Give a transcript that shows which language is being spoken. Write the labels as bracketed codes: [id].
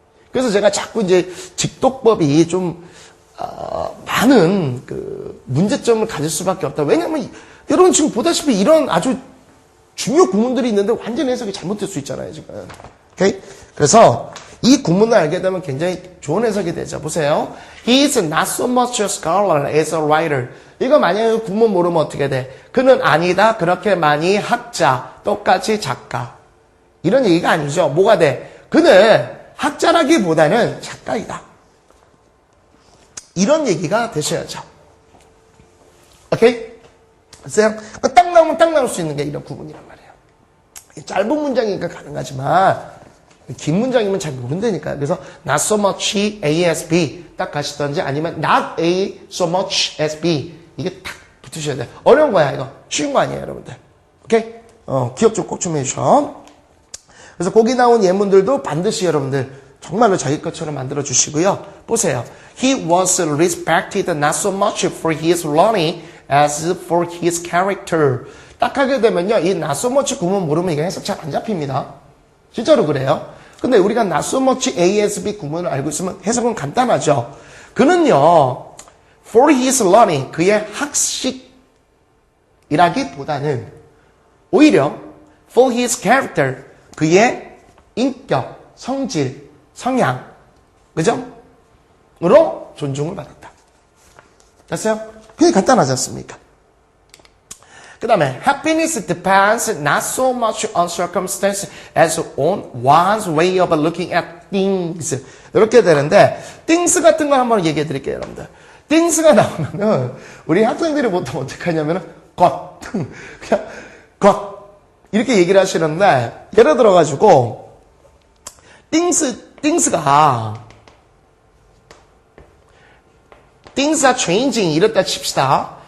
[ko] 그래서 제가 자꾸 이제 직독법이 좀, 많은 그 문제점을 가질 수밖에 없다. 왜냐면 여러분 지금 보다시피 이런 아주 중요 구문들이 있는데 완전 해석이 잘못될 수 있잖아요, 지금. 오케이? 그래서 이 구문을 알게 되면 굉장히 좋은 해석이 되죠. 보세요. [en] He is not so much a scholar as a writer. [ko] 이거 만약에 구문 모르면 어떻게 돼? 그는 아니다. 그렇게 많이 학자. 똑같이 작가. 이런 얘기가 아니죠. 뭐가 돼? 그는 학자라기보다는 작가이다. 이런 얘기가 되셔야죠. 오케이? 그래서 딱 나오면 딱 나올 수 있는 게 이런 구문이란 말이에요. 짧은 문장이니까 가능하지만 긴 문장이면 잘 모른다니까요. 그래서 not so much A as B 딱 가시던지 아니면 not A so much as B 이게 딱 붙으셔야 돼요. 어려운 거야 이거. 쉬운 거 아니에요 여러분들. 오케이? 기억 좀 꼭 좀 해주셔. 그래서 거기 나온 예문들도 반드시 여러분들 정말로 자기 것처럼 만들어 주시고요. 보세요. [en] He was respected not so much for his learning as for his character. [ko] 딱 하게 되면요. 이 not so much 구문 모르면 이게 해석 잘 안 잡힙니다. 진짜로 그래요. 근데 우리가 not so much A as B 구문을 알고 있으면 해석은 간단하죠. 그는요. for his learning 그의 학식이라기보다는 오히려 for his character 그의 인격, 성질, 성향, 그죠? 으로 존중을 받았다. 됐어요? 그게 간단하지 않습니까? [en] 그 다음에 happiness depends not so much on circumstance as on one's way of looking at things. [ko] 이렇게 되는데 things 같은 거 한번 얘기해 드릴게요, 여러분들. things가 나오면은 우리 학생들이 보통 어떻게 하냐면은 것, 그냥 것 이렇게 얘기를 하시는데 예를 들어가지고 things가 things are changing 이랬다 칩시다.